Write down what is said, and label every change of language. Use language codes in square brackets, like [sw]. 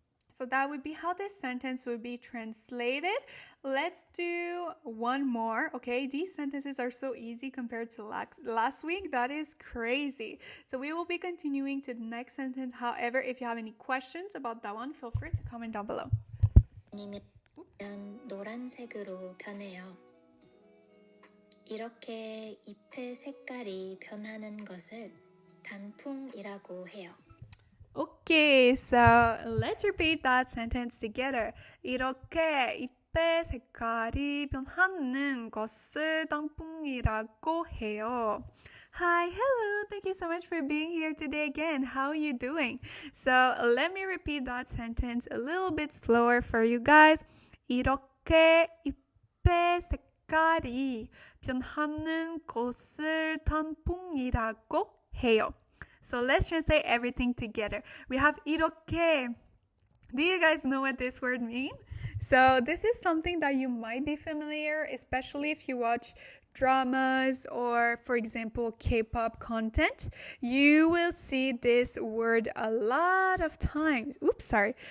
[en] So that would be how this sentence would be translated. Let's do one more, okay? These sentences are so easy compared to last week. That is crazy. So we will be continuing to the next sentence. However, if you have any questions about that one, feel free to comment down below. [ko] 아니면 노란색으로 변해요. 이렇게 잎의 색깔이 변하는 것을 단풍이라고 해요. [en] Okay, so let's repeat that sentence together. 이렇게 [ko] 잎의 색깔이 변하는 것을 단풍이라고 해요. [en] Hi, hello. Thank you so much for being here today again. How are you doing? So let me repeat that sentence a little bit slower for you guys. [ko] 이렇게 잎의 색깔이 변하는 것을 단풍이라고 해요. [en] So let's translate everything together. We have 이렇게. Do you guys know what this word means? So this is something that you might be familiar, especially if you watch dramas or, for example, K-pop content. You will see this word a lot of times. Oops, sorry.